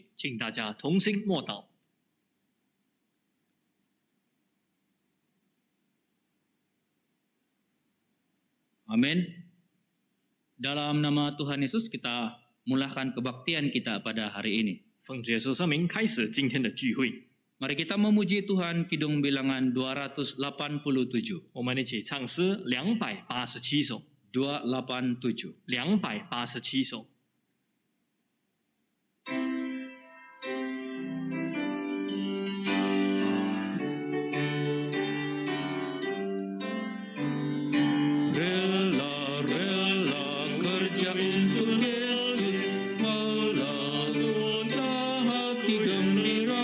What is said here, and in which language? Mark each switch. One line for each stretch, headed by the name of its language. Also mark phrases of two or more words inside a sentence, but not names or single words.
Chinese: 请大家同心默祷。
Malay: Amin. Dalam nama Tuhan Yesus kita mulakan kebaktian kita pada hari ini.
Chinese: 奉主耶稣圣名开始今天的聚会，
Malay: Mari kita memuji Tuhan Kidung Bilangan 287.
Chinese: 我们一起唱诗287首， 287. 287首。
Malay: Rela kerja untuk Yesus, malah sudah hati gembira.